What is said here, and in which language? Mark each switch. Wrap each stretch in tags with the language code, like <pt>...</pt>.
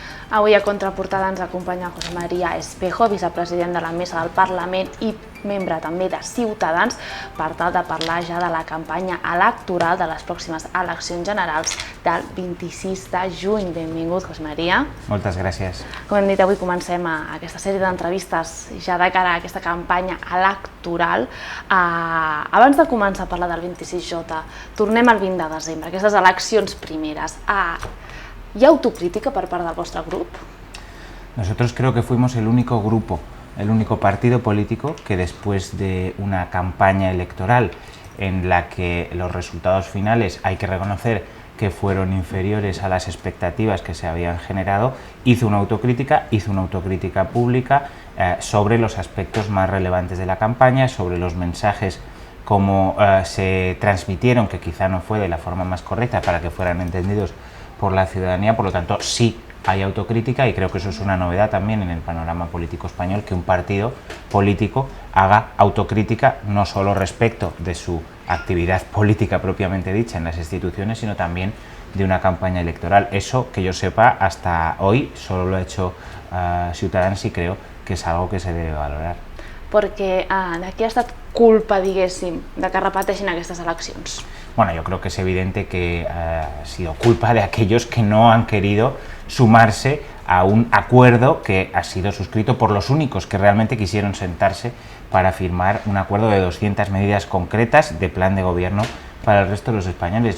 <ca>Avui a Contraportada ens acompanya José María Espejo, vicepresident de la Mesa del Parlament i membre també de Ciutadans, per tal de parlar ja de la campanya electoral de les pròximes eleccions generals del 26 de juny. Benvingut, José María. Moltes gràcies. Com hem dit, avui comencem aquesta sèrie d'entrevistes ja de cara a aquesta campanya electoral. Abans de començar a parlar del 26J, tornem al 20 de desembre, aquestes eleccions primeres.</ca> <es>¿Hay autocrítica por parte del vuestro grupo? Nosotros creo que fuimos el único grupo, el único partido político que después de una campaña electoral en la que los resultados finales hay que reconocer que fueron inferiores a las expectativas que se habían generado, hizo una autocrítica pública sobre los aspectos más relevantes de la campaña, sobre los mensajes cómo se transmitieron, que quizá no fue de la forma más correcta para que fueran entendidos por la ciudadanía. Por lo tanto, sí hay autocrítica, y creo que eso es una novedad también en el panorama político español, que un partido político haga autocrítica no solo respecto de su actividad política propiamente dicha en las instituciones, sino también de una campaña electoral. Eso, que yo sepa, hasta hoy solo lo ha hecho Ciutadans, y creo que es algo que se debe valorar.</es> <ca>Perquè de qui ha estat culpa, diguéssim, de que repeteixin aquestes eleccions?</ca> <es>Bueno, yo creo que es evidente que ha sido culpa de aquellos que no han querido sumarse a un acuerdo que ha sido suscrito por los únicos que realmente quisieron sentarse para firmar un acuerdo de 200 medidas concretas de plan de gobierno para el resto de los españoles.</es>